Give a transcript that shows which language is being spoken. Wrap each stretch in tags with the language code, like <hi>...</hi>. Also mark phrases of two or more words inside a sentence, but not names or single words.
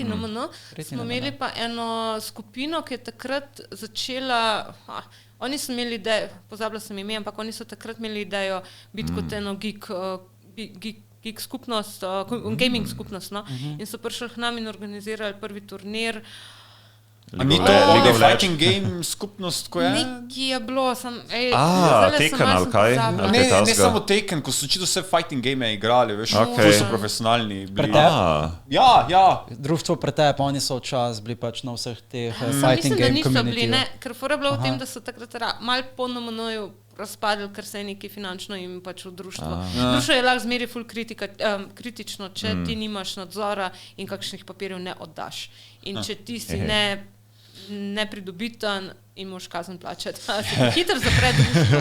<sl>NMN, smo imeli pa eno skupino, ki je takrat začela, oni so imeli idejo, pozabila sem ime, ampak oni so takrat imeli idejo biti kot eno geek skupnost, gaming skupnost, no? In so prišli k nam in organizirali prvi turnir. A ni to</sl> <en>fighting game</en> <sl>skupnost, ko je? Nekaj je bilo, Tekken ali kaj? Ne samo Tekken, ko so očitno vse</sl> <en>fighting game</en> <sl>igrali, veš, to so profesionalni bili. Ja. Društvo Pretep, oni so včasih bili pač na vseh teh</sl> <en>fighting game community.</en> <sl>Mislim, da niso bili, ne, ker fora je bilo v tem, da so takrat malo po NMN-ju razpadli, ker se je nekaj finančno in pač v društvo. Društvo je lahko zmeri ful kritično, če ti nimaš nadzora in kakšnih papirjev ne oddaš. In če ti si nepridobiten in moraš kazen plačati, se hitro zapre društvo.</sl>